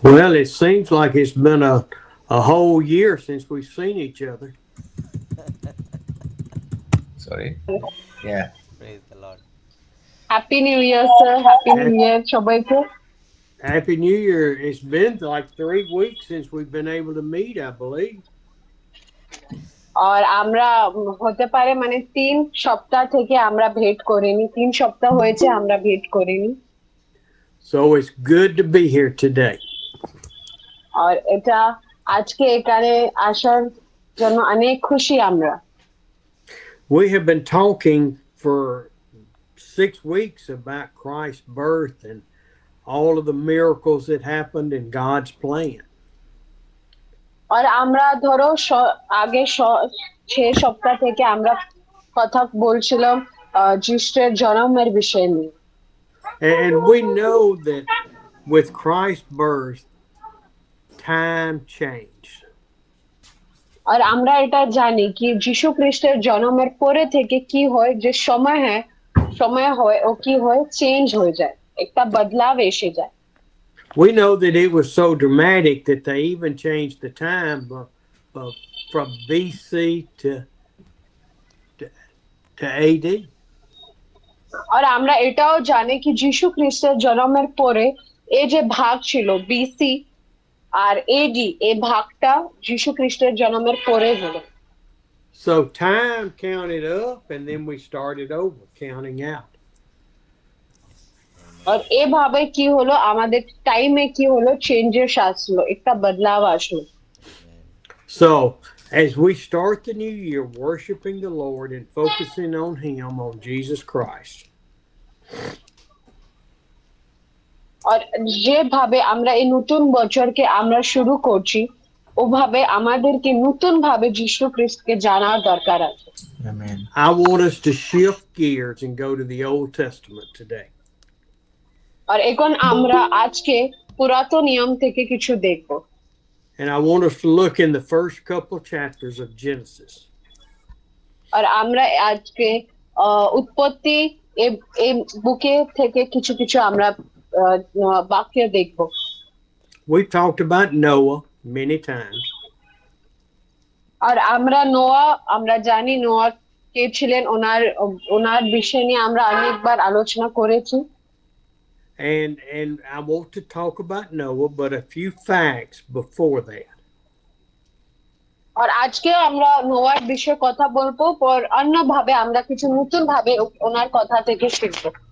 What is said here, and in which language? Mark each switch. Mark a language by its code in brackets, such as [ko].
[en] Well, it seems like it's been a whole year since we've seen each other. Sorry. Yeah. Praise the Lord. Happy new year sir, happy new Ha- [bn] ইয়ার সবাইকে। [en] Happy New Year. It's been like 3 weeks since we've been able to meet, I believe. [bn] আর আমরা হতে পারে মানে 3 সপ্তাহ থেকে আমরা ভেট করিনি, 3 সপ্তাহ হয়েছে আমরা ভেট করিনি। [en] So it's good to be here today. [bn] আর এটা আজকে এখানে আসার জন্য অনেক খুশি আমরা। [en] We have been talking for 6 weeks about Christ's birth and all of the miracles that happened in God's plan. [bn] আর আমরা ধরো আগে 6 সপ্তাহ থেকে আমরা কথা বলছিলাম যিশুর জন্মের বিষয় নিয়ে। [en] And we know that with Christ's birth, time changed. [bn] আর আমরা এটা জানি কি যিশু খ্রিস্টের জন্মের পরে থেকে কি হয়, যে সময় হয় ও কি হয়, চেঞ্জ হয়ে যায়, একটা বদলাव এসে যায়। [en] We know that it was so dramatic that they even changed the time from BC to, to AD. [bn] আর আমরা এটাও জানি কি যিশু খ্রিস্টের জন্মের পরে এই যে ভাগ ছিল বিসি আর এডি, এই ভাগটা যিশু খ্রিস্টের জন্মের পরে হলো। [en] So time counted up and then we started over counting out. [bn] আর এভাবে কি হলো, আমাদের টাইমে কি হলো, চেঞ্জেস আসলো, একটা বদলাव আসলো। [en] So as we start the new year worshiping the Lord and focusing on Him, on Jesus Christ, [bn] আর যেভাবে আমরা এই নতুন বছরকে আমরা শুরু করছি, ওভাবে আমাদেরকে নতুন ভাবে যিশু খ্রিস্টকে জানার দরকার আছে। [en] Amen. I want us to shift gears and go to the Old Testament today. [bn] আর এখন আমরা আজকে পুরাতন নিয়ম থেকে কিছু দেখব। [en] And I want us to look in the first couple chapters of Genesis. [bn] আর আমরা আজকে উৎপত্তি এই বুকে থেকে কিছু কিছু আমরা বাক্য দেখব। [en] We've talked about Noah many times. [bn] আর আমরা জানি নোয়া কে ছিলেন, ওনার বিষয় নিয়ে আমরা অনেকবার আলোচনা করেছি। [en] And I want to talk about Noah, but a few facts before that. [bn] আর আজকে আমরা নোয়ার বিষয়ে কথা বলবো, পর অন্যভাবে আমরা কিছু নতুন ভাবে ওনার কথা থেকে শিখবো।